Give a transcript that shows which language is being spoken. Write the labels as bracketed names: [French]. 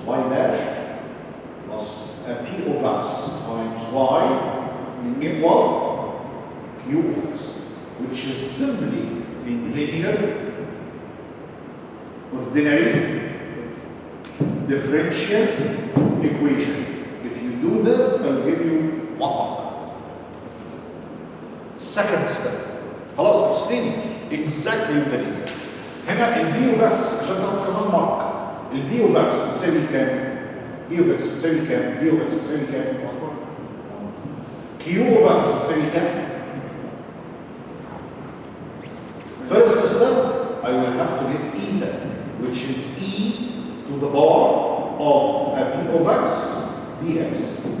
[English] Y dash plus a p of x times y equal q of x, which is simply linear, ordinary, differential equation. If you do this, I'll give you 1 mark. Second step. خلاص it's linear. Exactly linear. [Arabic] هنا ال b of x عشان تاخد كمان مارك. [English] ال b of x [Arabic] بتساوي كام؟ [English] b of x بتساوي كام؟ b of x بتساوي كام؟ q of x بتساوي كام؟ First step, I will have to get eta, which is e to the power of a b of x dx.